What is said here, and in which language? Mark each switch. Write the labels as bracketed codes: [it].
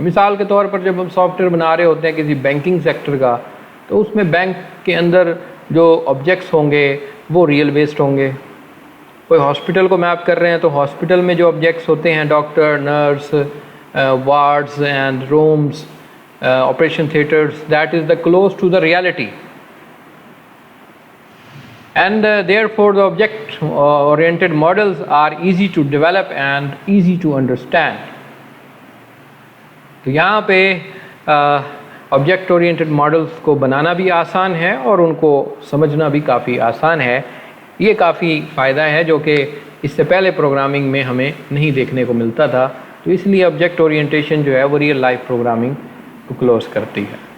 [ur] مثال کے طور پر جب ہم سافٹ ویئر بنا رہے ہوتے ہیں کسی بینکنگ سیکٹر کا، تو اس میں بینک کے اندر جو آبجیکٹس ہوں گے وہ ریئل بیسڈ ہوں گے. کوئی ہاسپٹل کو میپ کر رہے ہیں تو ہاسپٹل میں جو آبجیکٹس ہوتے ہیں، doctor, nurse, wards and rooms, operation theatres, [en] That is the close to the reality. And therefore the object oriented models are easy to develop and easy to understand. [ur] تو یہاں پہ آبجیکٹ اورینٹڈ ماڈلس کو بنانا بھی آسان ہے اور ان کو سمجھنا بھی کافی آسان ہے. یہ کافی فائدہ ہے جو کہ اس سے پہلے پروگرامنگ میں ہمیں نہیں دیکھنے کو ملتا تھا. تو اس لیے آبجیکٹ اورینٹیشن جو ہے وہ ریئل لائف پروگرامنگ کو کلوز کرتی ہے.